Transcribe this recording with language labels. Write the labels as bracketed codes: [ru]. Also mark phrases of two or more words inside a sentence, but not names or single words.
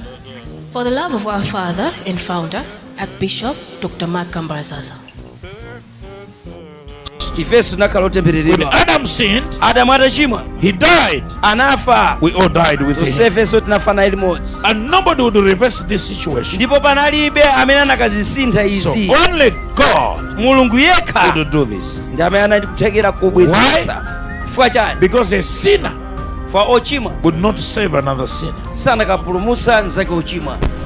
[en] For the love of our father and founder, Archbishop Dr. Mark Kambarasasa. When Adam sinned, [ny] Adamu atachimwa [en] he died. [ny] anafa, [en] We all died with him. [ny] tusefenso tinafa naye limodzi, [en] And nobody would reverse this situation. [ny] ndipo panalibe amene anakazisintha [en] So [ny] izi. [en] only God [ny] Mulungu yekha [en] could do this. [ny] ndi amene anatikuthekera kubwezeretsa. Chifukwa chani? [en] Because a sinner [ny] fa ochimwa [en] would not save another sinner. [ny] sanakapulumutsa nzake ochimwa.